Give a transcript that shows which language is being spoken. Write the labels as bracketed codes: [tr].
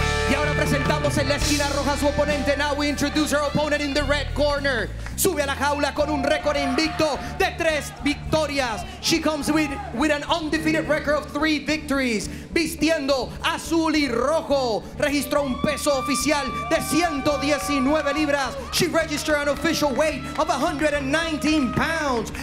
[es] Y ahora presentamos en la esquina roja a su oponente. [en] Now we introduce her opponent in the red corner. [es] Sube a la jaula con un récord invicto de 3 victorias. [en] She comes with an undefeated record of 3 victories. [es] Vistiendo azul y rojo. Registró un peso oficial de 119 libras. [en] She registered an official weight of 119 pounds.